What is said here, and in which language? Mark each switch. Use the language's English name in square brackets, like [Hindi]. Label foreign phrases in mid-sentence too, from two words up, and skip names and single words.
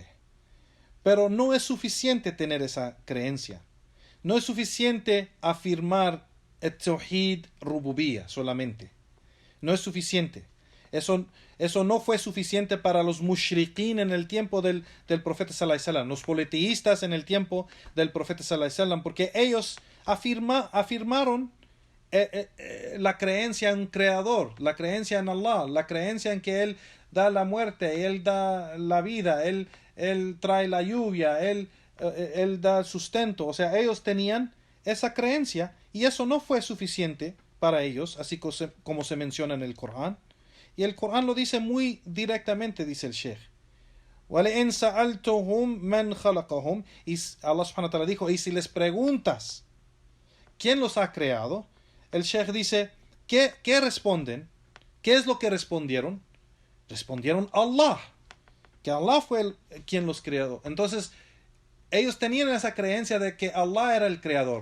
[Spanish] Pero no es suficiente tener esa creencia. No es suficiente afirmar el Tawhid Rububiyya solamente. No es suficiente. Eso no fue suficiente para los mushrikin en el tiempo del profeta [Arabic] صلى الله عليه وسلم, [Spanish] los politeístas en el tiempo del profeta [Arabic] صلى الله عليه وسلم, [Spanish] porque ellos afirmaron la creencia en un creador, la creencia en Allah, la creencia en que Él da la muerte, Él da la vida, Él trae la lluvia, Él da sustento. O sea, ellos tenían esa creencia y eso no fue suficiente para ellos, así como se menciona en el Corán. Y el Corán lo dice muy directamente, dice el Sheikh. [Arabic] وَلَئِنْ سَأَلْتُهُمْ مَنْ خَلَقَهُمْ, [Spanish] y Allah [Arabic] سبحانه وتعالى [Spanish] dijo, y si les preguntas ¿quién los ha creado? El Sheikh dice, ¿qué responden? ¿Qué es lo que respondieron? Respondieron Allah, que Allah fue quien los creó. Entonces, ellos tenían esa creencia de que Allah era el creador.